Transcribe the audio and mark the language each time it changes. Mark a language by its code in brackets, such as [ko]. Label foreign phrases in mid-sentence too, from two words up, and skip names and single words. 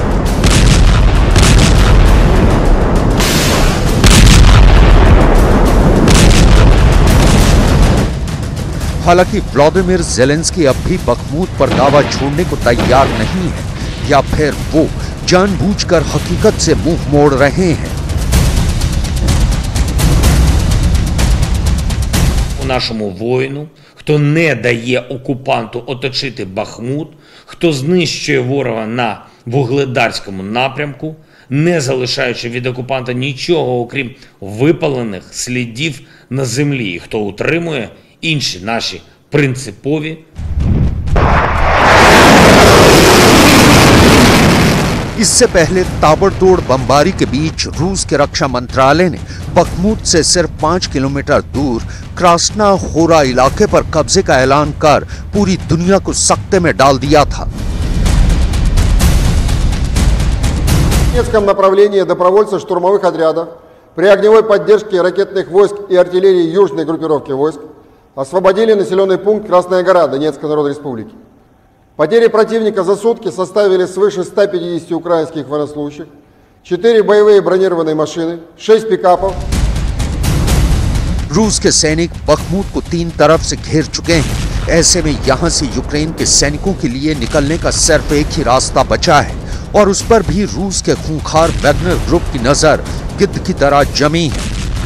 [hi] हालांकि व्लादिमीर ज़ेलेंस्की अब भी बखमुत पर दावा छोड़ने को तैयार नहीं है, या फिर वो जानबूझकर हकीकत से मुंह मोड़ रहे हैं। [uk] Нашому воїну, хто не дає окупанту оточити Бахмут, хто знищує ворога на Вугледарському напрямку, не залишаючи від окупанта нічого, окрім випалених слідів на землі, хто утримує інші наші принципові. [hi] इससे पहले ताबड़तोड़ बमबारी के बीच रूस के रक्षा मंत्रालय ने बखमुत से सिर्फ 5 किलोमीटर दूर क्रास्ना होरा इलाके पर कब्जे का ऐलान कर पूरी दुनिया को सख्ते में डाल दिया था। [ru] В Донецком направлении добровольцы штурмовых отрядов при огневой поддержке ракетных войск и артиллерии южной группировки войск освободили населенный пункт Красная гора Донецкой Народной Республики. Потери противника за сутки составили свыше 150 украинских военнослужащих, 4 боевые бронированные машины, 6 пикапов. [hi] रूस के सैनिक बखमुत को 3 तरफ से घेर चुके हैं। ऐसे में यहां से यूक्रेन के सैनिकों के लिए निकलने का सिर्फ एक ही रास्ता बचा है, और उस पर भी रूस के खूंखार वैगनर ग्रुप की नजर गिद्ध की तरह जमी है।